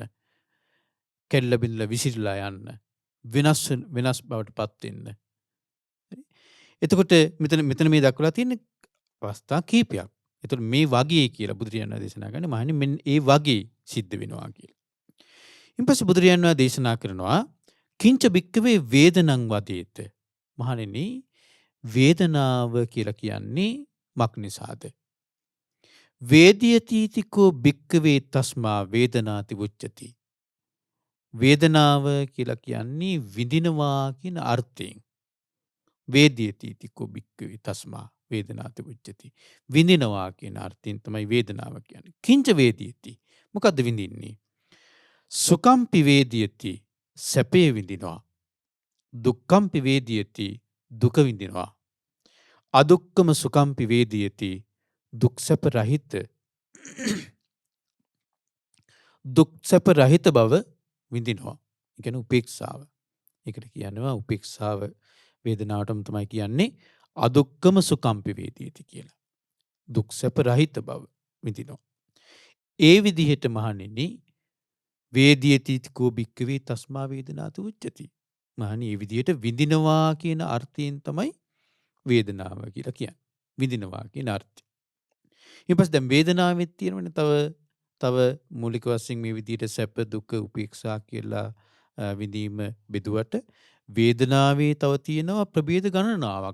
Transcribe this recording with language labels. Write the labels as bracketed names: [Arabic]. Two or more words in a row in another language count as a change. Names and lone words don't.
[Sinhala] කැඩිලා බිඳලා විසිරලා යන්න. වෙනස් බවට පත් වෙන්න. එතකොට මෙතන මේ දක්වලා තියෙන අවස්ථා කීපයක්. එතකොට මේ වගේ කියලා බුදුරජාණන් දේශනා කරන්නේ මහණනි මෙන්න ඒ වගේ සිද්ධ වෙනවා කියලා. ඊපස්සේ බුදුරජාණන් දේශනා කරනවා [Pali] කිංච භික්ඛවේ වේදනං වදේත. [Sinhala] මහණෙනි වේදනාව කියලා කියන්නේ මක් නිසාද? [Pali] වේදියතිතිකෝ භික්ඛවේ තස්මා වේදනාති උච්චති. [Sinhala] වේදනාව කියලා කියන්නේ විඳිනවා කියන අර්ථයෙන්. [Pali] වේදියතිතිකෝ භික්ඛවේ තස්මා වේදනාති උච්චති. [Sinhala] විඳිනවා කියන අර්ථයෙන් තමයි වේදනාව කියන්නේ. [Pali] කිංච වේදියති. [Sinhala] මොකද්ද විඳින්නේ? [Pali] සුඛම්පි වේදියති. [Sinhala] සැපේ විඳිනවා. [Pali] දුක්ඛම්පි වේදියති. [Sinhala] දුක විඳිනවා. [Pali] අදුක්ඛම සුඛම්පි වේදියති. [Sinhala] දුක් සැප රහිත බව විඳිනවා. ඒ කියන්නේ උපේක්ෂාව. ඒකට කියනවා උපේක්ෂාව වේදනාවටම තමයි කියන්නේ [Pali] අදුක්කම සුඛම්පි වේදේති [Sinhala] කියලා. දුක් සැප රහිත බව විඳිනවා. ඒ විදිහට මහණෙනි [Pali] වේදියතිකෝ භික්කවේ තස්මා වේදනාතු උච්චති. [Sinhala] මහණනි මේ විදිහට විඳිනවා කියන අර්ථයෙන් තමයි වේදනාව කියලා කියන්නේ. විඳිනවා කියන අර්ථය. ඊට පස්සේ දැන් වේදනාවෙත් තියෙනවනේ තව මූලික වශයෙන් මේ විදිහට සැප දුක උපේක්ෂා කියලා විඳීම බෙදුවට වේදනාවේ තව තියෙනවා ප්‍රභේද ගණනාවක්.